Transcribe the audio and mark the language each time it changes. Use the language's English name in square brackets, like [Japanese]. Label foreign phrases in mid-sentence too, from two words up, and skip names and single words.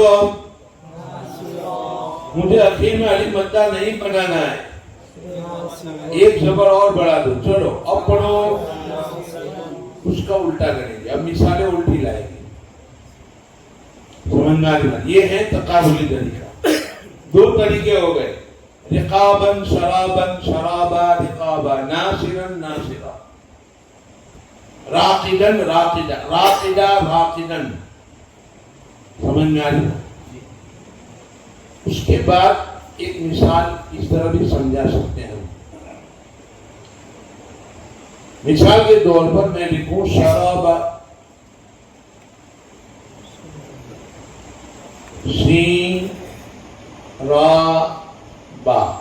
[Urdu] اب مجھے اخیر میں الف مدہ نہیں بنانا ہے، ایک زبر اور بڑھا دو. چلو اب پڑھو. اس کا الٹا کریں گے. اب مثالیں الٹی لائیں گے. سمجھنا ہے؟ یہ ہے تقابلی طریقہ. دو طریقے ہو گئے، [Arabic] رقابن شرابن شرابا رقابا، ناصرن ناصرا، راقدن راقدہ راقدہ راقدن. [Urdu] سمجھ میں آ رہی؟ اس کے بعد ایک مثال اس طرح بھی سمجھا سکتے ہیں. مثال کے طور پر میں لکھوں شرابا، سین را با.